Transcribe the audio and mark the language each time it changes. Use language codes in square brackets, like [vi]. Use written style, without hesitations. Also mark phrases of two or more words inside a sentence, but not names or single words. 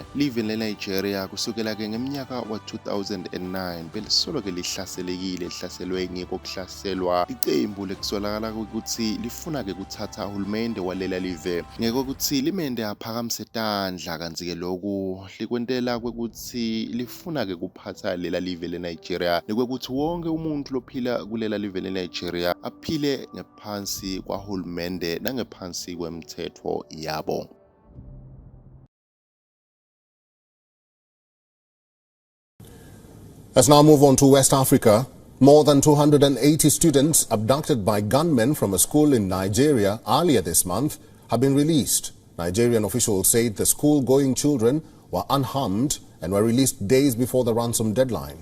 [ss] Live leNigeria kusukela-ke ngeminyaka wa-2009 belisolo-ke lihlaselwe ngekokuhlaselwa licembu lekusolakala ukuthi lifuna-ke kuthatha uhulumende walela live ngekokuthi limende aphakamise tandla. Kanti-ke lokhu likwentela kwekuthi lifuna-ke kuphatha lela live leNigeria nekwekuthi wonke umuntu lophila kulela live leNigeria aphile ngephansi kwahulumende nangephansi kwemthetho yabo. [en] Let's now move on to West Africa. More than 280 students abducted by gunmen from a school in Nigeria earlier this month have been released. Nigerian officials said the school-going children were unharmed and were released days before the ransom deadline.